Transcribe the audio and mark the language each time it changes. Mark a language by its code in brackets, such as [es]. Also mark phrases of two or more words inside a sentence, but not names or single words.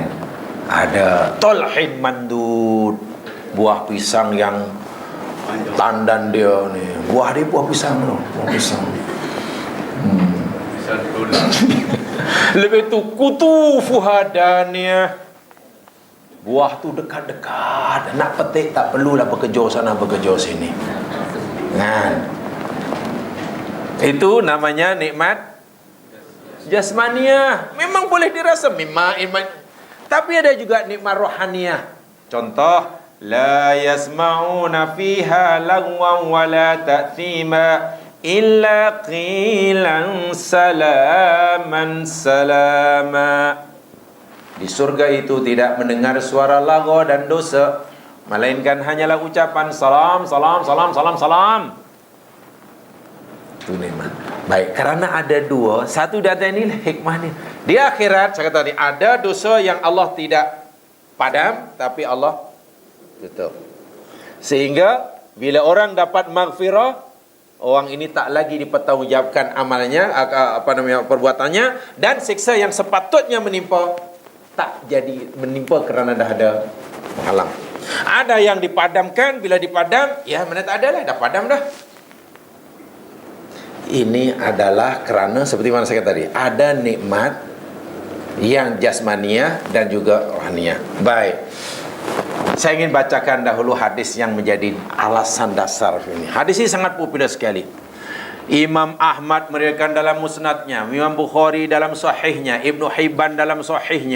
[ms] Ada [ar] طلح منضود, [ms] buah pisang yang tandan dia ni. Buah dia buah pisang tu, buah pisang. Lepas tu [ar] قطوفها دانية. [ms] Buah tu dekat-dekat. Nak petik tak perlulah berkejauh sana berkejauh sini. Kan? Itu namanya nikmat jasmaniah. Memang boleh dirasa, memang. Tapi ada juga nikmat rohaniah. Contoh, [ar] لا يسمعون فيها لغوا ولا تأثيما إلا قيلا سلاما سلاما. [ms] Di surga itu tidak mendengar suara lagau dan dosa, melainkan hanyalah ucapan salam, salam, salam, salam, salam. Itu nikmat. Baik, karena ada dua. Satu data ini hikmahnya. Di akhirat, saya kata tadi, ada dosa yang Allah tidak padam, tapi Allah tutup. Sehingga bila orang dapat maghfirah, orang ini tak lagi dipertanggungjawabkan amalnya, perbuatannya, dan siksa yang sepatutnya menimpa tak jadi menimpa kerana dah ada penghalang. Ada yang dipadamkan, bila dipadam, ya mana tak ada lah, dah padam dah. Ini adalah kerana seperti mana saya kata tadi, ada nikmat yang jasmaniah dan juga rohaniah. Baik, saya ingin bacakan dahulu hadis yang menjadi alasan dasar ini. Hadis ini sangat popular sekali. Imam Ahmad meriwayatkan dalam musnadnya, Imam Bukhari dalam sahihnya, Ibnu Hibban dalam sahihnya.